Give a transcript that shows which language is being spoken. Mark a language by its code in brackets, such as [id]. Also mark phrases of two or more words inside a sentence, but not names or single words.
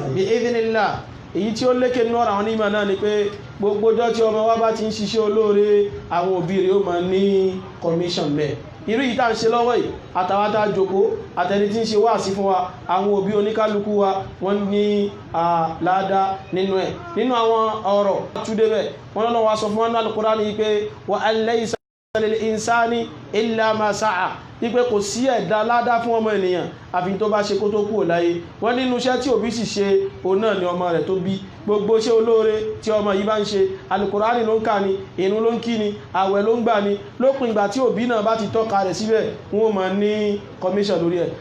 [yo] bí idhnillah èyí tí ó lékè ní ọ̀rọ̀ àwọn onímọ̀ náà ni pé gbogbo ọjọ́ tí ọmọ wa bá ti ń ṣiṣẹ́ olóore àwọn òbí rẹ̀ ó máa ní commission mẹ́ irú yìí tá ń ṣe lọ́wọ́ yìí àtàwátá jòkó àtẹni tí ń ṣe wáàsí fún wa àwọn òbí oníkálukú wa wọ́n ní àládá nínú ẹ̀ nínú àwọn ọ̀rọ̀ túdébẹ̀ wọ́n lọ́wọ́ sọ fún wọn ní Al-Qur'ani pé [ar] وأن ليس للإنسان إلا ما سعى [yo] wípé kò sí ẹ̀dá ládá fún ọmọ ènìyàn àfi tó bá ṣe kó tó kúrò láyé. Wọ́n nínú iṣẹ́ tí òbí sì ṣe òun náà ni ọmọ rẹ̀ tó bí. Gbogbo iṣẹ́ olóore tí ọmọ yìí bá ń ṣe, Al-Qur'ani ló ń kà ní, ìrun ló ń kí ni, àwẹ̀ ló ń gbà ní, lópin ìgbà tí òbí náà bá ti tọ́ka rẹ̀ síbẹ̀ wọ́n máa ní commission lórí ẹ̀.